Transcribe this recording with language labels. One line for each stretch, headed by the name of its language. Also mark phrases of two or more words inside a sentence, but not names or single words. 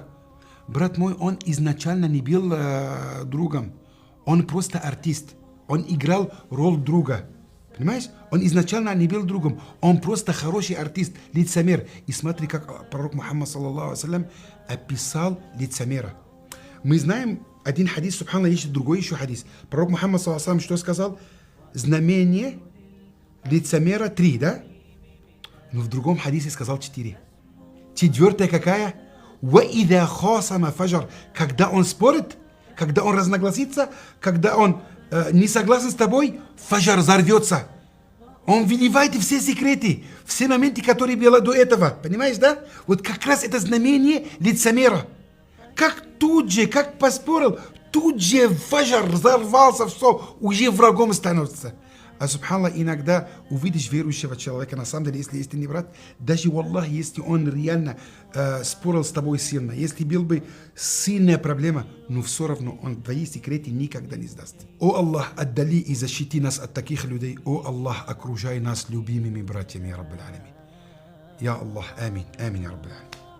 Russian: Брат мой, он изначально не был другом, он просто артист, он играл роль друга. Понимаешь? Он изначально не был другом, он просто хороший артист, лицемер. И смотри, как пророк Мухаммад,
Arabic: صلى الله عليه
Russian: описал лицемера. Мы знаем один хадис, субханаллах, есть другой еще хадис. Пророк Мухаммад,
Arabic: صلى الله عليه
Russian: что сказал? Знамение лицемера 3, да? Но в другом хадисе сказал 4. Четвертая какая?
Arabic: وَإِذَا خَاصَمَ فَجَرْ.
Russian: Когда он спорит, когда он разногласится, когда он не согласен с тобой, фаджар взорвется. Он выливает все секреты, все моменты, которые были до этого. Понимаешь, да? Вот как раз это знамение лицемера. Как тут же, как поспорил, тут же фаджар взорвался, все, уже врагом становится. А субханаллах, иногда увидишь верующего человека, на самом деле, если истинный брат, даже, Аллах, если он реально спорил с тобой сильно, если был бы сильная проблема, но все равно он твои секреты никогда не сдаст. О Аллах, отдали и защити нас от таких людей. О Аллах, окружай нас любимыми братьями,
Arabic: يا رب العالمين. يا الله,
Russian: амин, амин,
Arabic: يا رب العالمين.